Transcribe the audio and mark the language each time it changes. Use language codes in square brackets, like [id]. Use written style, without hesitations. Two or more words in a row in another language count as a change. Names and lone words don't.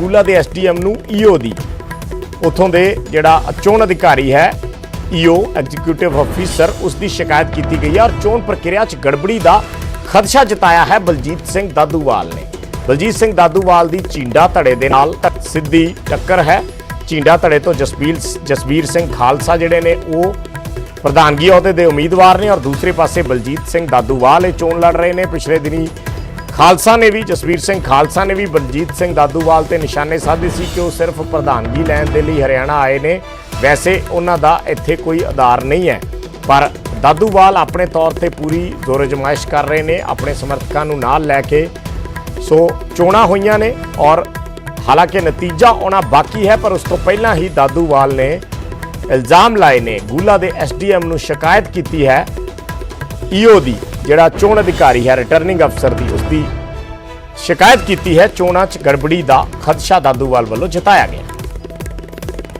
[pa] ਗੂਲਾ ਦੇ SDM ਨੂੰ EO ਦੀ ਉੱਥੋਂ ਦੇ ਜਿਹੜਾ ਚੋਣ ਅਧਿਕਾਰੀ ਹੈ EO [en] executive officer [pa] ਉਸ ਦੀ ਸ਼ਿਕਾਇਤ ਕੀਤੀ ਗਈ ਹੈ और ਚੋਣ ਪ੍ਰਕਿਰਿਆ 'ਚ ਗੜਬੜੀ ਦਾ ਖਦਸ਼ਾ ਜਤਾਇਆ ਹੈ ਬਲਜੀਤ ਸਿੰਘ ਦਾਦੂਵਾਲ ਨੇ। ਬਲਜੀਤ ਸਿੰਘ ਦਾਦੂਵਾਲ ਦੀ ਚੀਂਡਾ ਧੜੇ ਦੇ ਨਾਲ ਸਿੱਧੀ ਟੱਕਰ ਹੈ। ਚੀਂਡਾ ਧੜੇ ਤੋਂ ਜਸਬੀਰ ਸਿੰਘ ਖ਼ਾਲਸਾ ਜਿਹੜੇ ਨੇ ਵੋ ਪ੍ਰਧਾਨਗੀ ਅਹੁਦੇ ਦੇ ਉਮੀਦਵਾਰ ਨੇ ਔਰ ਦੂਸਰੇ ਪਾਸੇ ਬਲਜੀਤ ਸਿੰਘ ਦਾਦੂਵਾਲ ਚੋਣ ਲੜ ਰਹੇ ਹੈਂ। ਪਿਛਲੇ ਦਿਨੀਂ ਖ਼ਾਲਸਾ ਨੇ ਭੀ ਜਸਬੀਰ ਸਿੰਘ ਖ਼ਾਲਸਾ ਨੇ ਭੀ ਬਲਜੀਤ ਸਿੰਘ ਦਾਦੂਵਾਲ ਤੇ ਨਿਸ਼ਾਨੇ ਸਾਧੇ ਸੀ ਕਿ ਵੋ ਸਿਰਫ਼ ਪ੍ਰਧਾਨਗੀ ਲੈਣ ਦੇ ਲਈ ਹਰਿਆਣਾ ਆਏ ਨੇ, ਵੈਸੇ ਉਨ੍ਹਾਂ ਦਾ ਇੱਥੇ ਕੋਈ ਆਧਾਰ ਨਹੀਂ ਹੈ। ਪਰ ਦਾਦੂਵਾਲ ਆਪਣੇ ਤੌਰ ਪਰ ਪੂਰੀ ਜ਼ੋਰ ਅਜ਼ਮਾਇਸ਼ ਕਰ ਰਹੇ ਹੈਂ ਆਪਣੇ ਸਮਰਥਕਾਂ ਨੂੰ ਨਾਲ ਲੈਕੇ। ਸੋ ਚੋਣਾਂ ਹੋਈਆਂ ਨੇ ਔਰ ਹਾਲਾਂਕਿ ਨਤੀਜਾ ਆਉਣਾ ਬਾਕੀ ਹੈ, ਪਰ ਉਸ ਤੋਂ ਪਹਿਲਾ ਹੀ ਦਾਦੂਵਾਲ ਨੇ ਇਲਜ਼ਾਮ ਲਾਏ ਨੇ ਗੂਲਾ ਕੇ SDM ਨੂੰ ਸ਼ਿਕਾਇਤ ਕੀ ਹੈ EO ਦੀ ਜਿਹੜਾ ਚੋਣ ਅਧਿਕਾਰੀ ਹੈ [en] returning officer [pa] ਦੀ ਉਸਕੀ ਸ਼ਿਕਾਇਤ ਕੀ ਹੈ। ਚੋਣਾਂ 'ਚ ਗੜਬੜੀ ਕਾ ਖ਼ਦਸ਼ਾ ਦਾਦੂਵਾਲ ਵਾਲੋਂ ਜਤਾਇਆ ਗਿਆ।